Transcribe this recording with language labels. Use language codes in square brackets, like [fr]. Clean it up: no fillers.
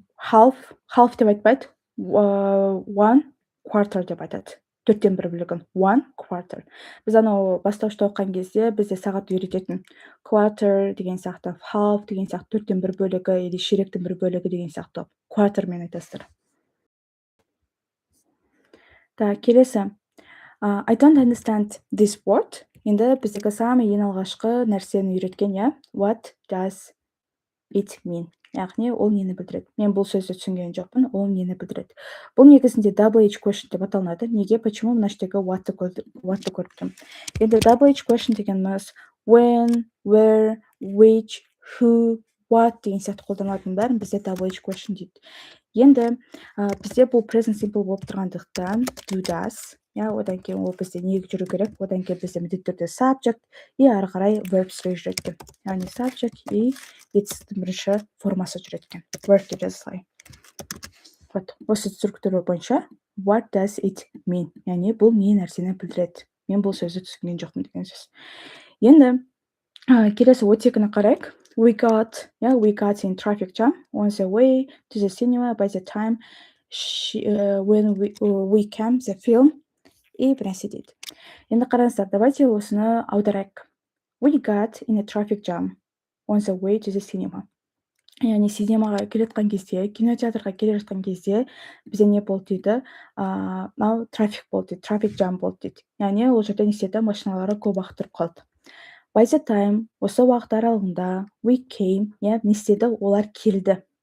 [kk] Half деп айтпайды. 1/4 деп айтады. 4-тен 1 бөлігін 1/4. Біз анау бастауышта оқыған кезде бізде сағат үйрететін quarter деген сияқты, half деген сияқты, 4-тен 1 бөлігі [ru] или [kk] ширектің 1 бөлігі деген сияқты quarterмен айтасыздар. Так, келесі. [en] I don't understand this word. [kk] Енді біздегі [ru] самый [kk] ең алғашқы нәрсені үйреткен, иә? [en] What does it mean? [kk] Яғни ол нені білдіреді? Мен бұл сөзді түсінген жоқпын, ол нені білдіреді? Бұл негізінде WH question деп аталынады. Неге? [ru] Почему [kk] мына жердегі what'ты көріп тұрмын? Енді WH question дегеніміз when, where, which, who, what деген сияқты қолданылатын бәрін бізде WH question дейді. Енді бізде бұл present simple болып тұрғандықтан do, does, иә, одан кейін ол бізде неге жүру керек? Одан кейін бізде міндетті түрде subject [ru] и [kk] ары қарай verb жүреді екен. Яғни subject [ru] и [kk] етістің бірінші формасы жүреді екен. Verb деп жазылай. Осы структура бойынша [en] what does it mean? [kk] Яғни бұл не нәрсені білдіреді? Мен бұл сөзді түсінген жоқпын деген сөз. Енді келесі оттегіні қарайық. [en] We got in traffic jam on the way to the cinema by the time when we came the film. [ru] И [kk] бірнәрсе дейді. Енді қараңыздар, [ru] давайте [kk] осыны аударайық. [en] We got in a traffic jam on the way to the cinema. [kk] яғни синемаға келе жатқан кезде, кинотеатрға келе жатқан кезде бізде не болды дейді, мынау трафик болды дейді, трафик джам болды дейді. Яғни ол жерде не істеді, машиналар көп уақыт тұрып қалды. [en] By the time, [kk] осы уақыт аралығында [en] we came, [kk] иә, не істеді, олар келді.